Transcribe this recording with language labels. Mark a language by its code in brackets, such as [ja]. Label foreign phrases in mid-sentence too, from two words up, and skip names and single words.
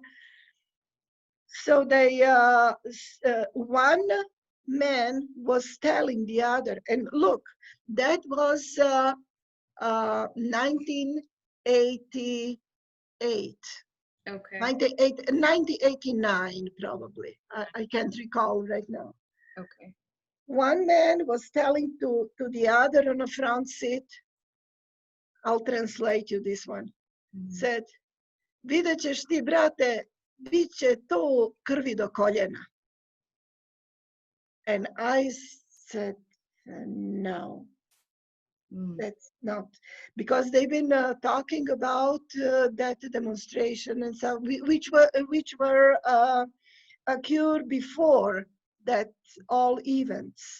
[en] So one man was telling the other, and look, that was 1988. Okay. 1989 probably. I can't recall right now. Okay. One man was telling to the other on the front seat, I'll translate you this one, Mhm. said, [hr] vidjet ćeš ti, brate, bit će to krvi do koljena. [en] And I said, no, Mm. that's not, because they've been talking about that demonstration and so, which were occurred before that all events.